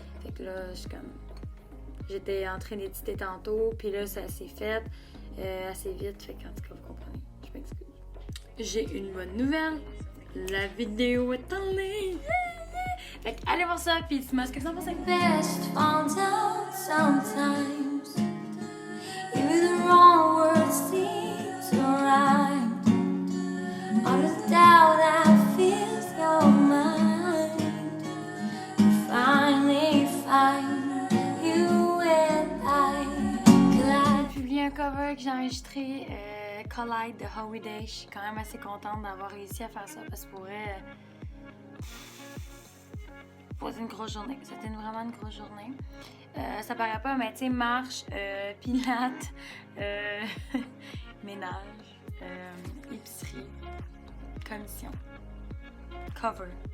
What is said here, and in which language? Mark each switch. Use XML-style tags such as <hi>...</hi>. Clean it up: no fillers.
<fr>Fait que là, j'étais en train d'éditer tantôt, puis là, ça s'est fait assez vite. Fait qu'en tout cas, vous comprenez, je m'excuse. J'ai une bonne nouvelle. La vidéo est en ligne! Fait que allez voir ça, puis dis-moi ce que vous en pensez.</fr> <en>Best found out sometimes. Even the wrong words seem to rhyme. All the doubt that fills your mind. You finally find you and I collide.</en> <fr>J'ai publié un cover que j'ai enregistré, Collide de Howie Day. Je suis quand même assez contente d'avoir réussi à faire ça parce que pour vrai, c'était une grosse journée. C'était vraiment une grosse journée. Ça paraît pas, mais tu sais, marche, pilates, ménage, épicerie, commission, cover.</fr>